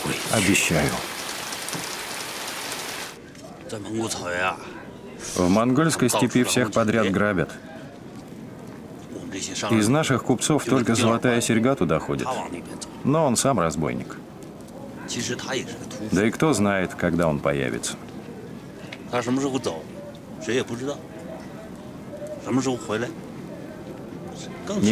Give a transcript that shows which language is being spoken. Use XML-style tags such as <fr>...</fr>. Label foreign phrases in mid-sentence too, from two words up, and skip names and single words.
<ru>Обещаю.</ru> <zh>在蒙古草原啊，</zh> <ru>В монгольской степи всех подряд грабят.</ru> <zh>我们这些商</zh> <ru>Из</ru> <zh>人</zh> <ru>наших купцов только золотая серьга туда ходит.</ru> <zh>他往那边走，</zh> <ru>Но он сам разбойник.</ru> <zh>其实他也是个屠夫。</zh> <ru>Да и кто знает, когда он появится.</ru> <zh>他什么时候走，谁也不知道。什么时候回来，更是谁也</zh>